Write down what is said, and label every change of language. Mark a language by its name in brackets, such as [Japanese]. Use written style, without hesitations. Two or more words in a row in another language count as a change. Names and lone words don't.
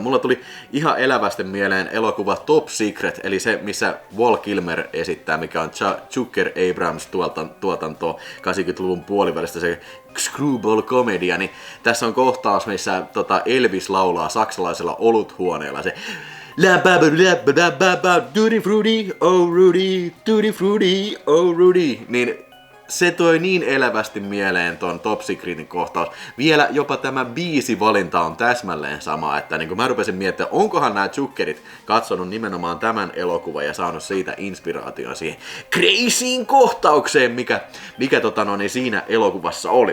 [Finnish] Mulla tuli ihan elävästi mieleen elokuva Top Secret, eli se, missä Val Kilmer esittää, mikä on Zucker Abrams tuotanto 80-luvun puolivälistä, se screwball-komedia, niin tässä on kohtaus, missä Elvis laulaa saksalaisella oluthuoneella se Tutti frutti, oh Rudy, tutti frutti, oh Rudy, niin se toi niin elävästi mieleen ton Top Secretin kohtaus. Vielä jopa tämä biisivalinta on täsmälleen sama, että niin mä rupesin miettimään, onkohan nämä Zuckerit katsonut nimenomaan tämän elokuvan ja saanut siitä inspiraation siihen crazyin kohtaukseen, mikä siinä elokuvassa oli.